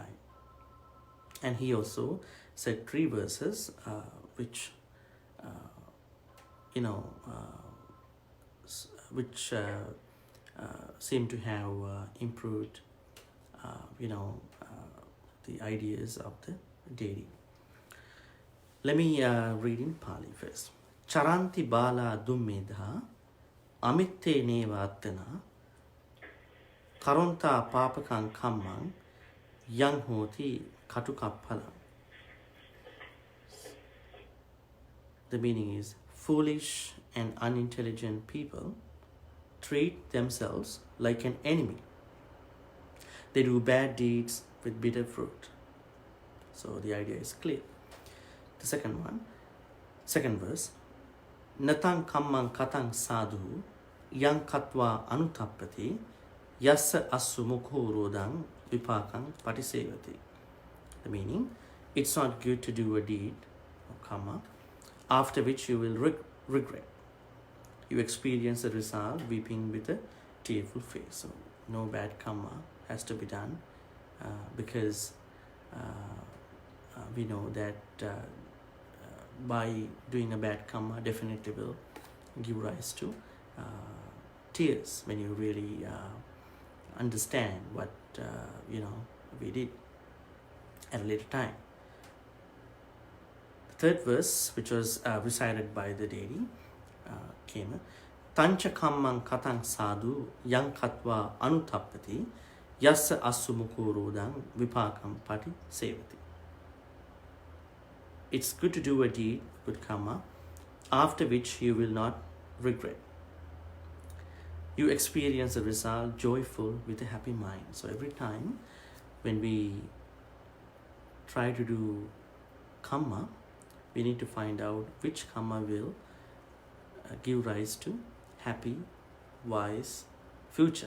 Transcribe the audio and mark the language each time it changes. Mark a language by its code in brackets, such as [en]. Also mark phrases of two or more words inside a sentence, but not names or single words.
[en] And he also said three verses which seem to have improved the ideas of the deity. Let me read in Pali first. [pi] Charanti bala dummedha amitte nevatana karonta papakang kammang yang hoti katukappalam. [en] The meaning is, foolish and unintelligent people treat themselves like an enemy. They do bad deeds with bitter fruit. So the idea is clear. The second verse, [pi] Natang kammang katang sadhu yang katva anutappati yassa assu mukho rodang vipakang patisevati. [en] The meaning, it's not good to do a deed or karma after which you will regret. You experience the result weeping with a tearful face. So no bad karma has to be done because we know that by doing a bad karma definitely will give rise to tears when you really understand what we did at a later time. The third verse, which was recited by the deity Khema, [pi] Tancha kammang katang sadhu yang katva anutappati yassa assu mukho rodang vipakam pati sevati. [en] It's good to do a deed, good karma, after which you will not regret. You experience the result joyful with a happy mind. So every time when we try to do karma, we need to find out which karma will give rise to happy, wise future.